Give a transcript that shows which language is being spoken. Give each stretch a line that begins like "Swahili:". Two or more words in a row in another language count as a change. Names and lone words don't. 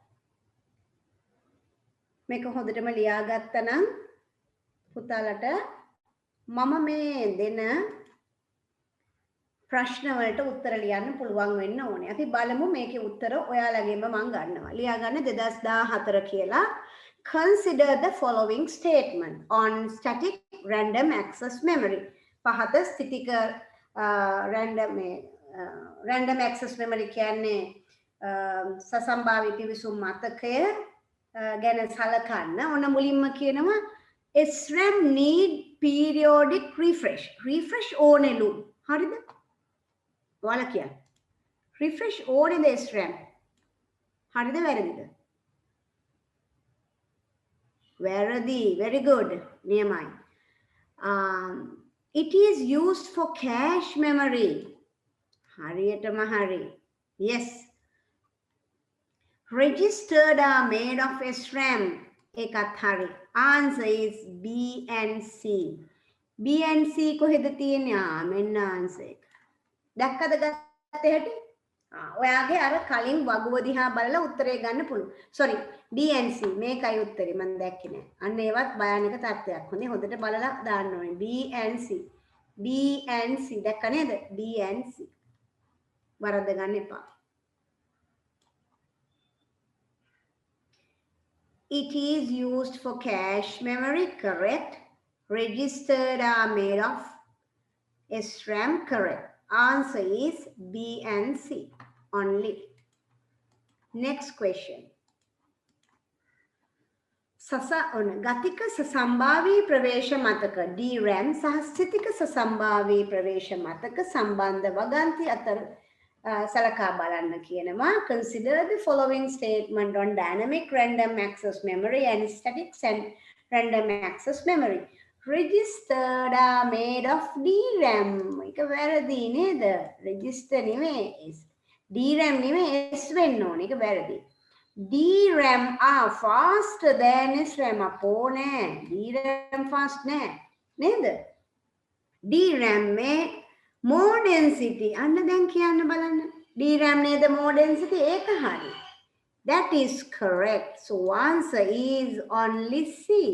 Sinhala: මේක හොඳටම ලියාගත්තා නම් පුතාලට මම මේ දෙන ප්‍රශ්න වලට උත්තර ලියන්න පුළුවන් වෙන්න ඕනේ. අපි බලමු මේකේ උත්තර ඔයාලගෙන්ම මම ගන්නවා. ලියා ගන්න 2014 කියලා.
English: Consider the following statement on static random access memory.
Sinhala: පහත ස්ථිතික
English: random access memory
Sinhala: කියන්නේ සසම්භාවිත විසුම් මතකය ගැන සලකන්න. ඔන්න මුලින්ම කියනවා
English: SRAM need periodic refresh.
Sinhala: refresh ඕනෙලු. හරිද? ඔයාලා කියන්න. refresh ඕනේද SRAM? හරිද වැරදිද? වැරදි.
English: Very good. නියමයි. It is used for cache memory.
Sinhala: හරියටම හරි.
English: Yes. Registered are made of SRAM.
Sinhala: ඒකත් හරි.
English: Answer is B and C. B and C
Sinhala: කොහෙද තියෙන්නේ? මෙන්න answer එක. දැක්කද ගත්තේ හැටි? ඔයාගේ අර කලින් වගුව දිහා බලලා උත්තරේ ගන්න පුළුවන්.
English: sorry D and C
Sinhala: මේකයි උත්තරේ මම දැක්කේ නෑ. අන්න ඒවත් භයානක තත්ත්වයක්. හොඳේ හොඳට බලලා දාන්න ඕනේ.
English: B and C. B and C
Sinhala: දැක්ක නේද?
English: B and C.
Sinhala: වරද්ද ගන්න එපා.
English: It is used for cache memory, correct. Registered are made of SRAM, correct. Answer is B and C only. Next question.
Sinhala: ගතික සසම්භාවී ප්‍රවේශ මතක DRAM සහ ස්ථිතික සසම්භාවී ප්‍රවේශ මතක සම්බන්ධ වගන්ති අතර සලකා බලන්න කියනවා.
English: Consider the following statement on dynamic random access memory and static random access memory. Registered are made of DRAM.
Sinhala: එක වැරදි නේද? register නෙමෙයි DRAM නෙමෙයි S වෙන්න ඕනේ. ඒක වැරදි.
English: DRAM are faster than SRAM.
Sinhala: අපෝ නෑ. DRAM fast නෑ. නේද?
English: DRAM මේ more density.
Sinhala: අන්න දැන් කියන්න බලන්න. DRAM නේද
English: more density?
Sinhala: ඒක හරි.
English: That is correct. So answer is only C.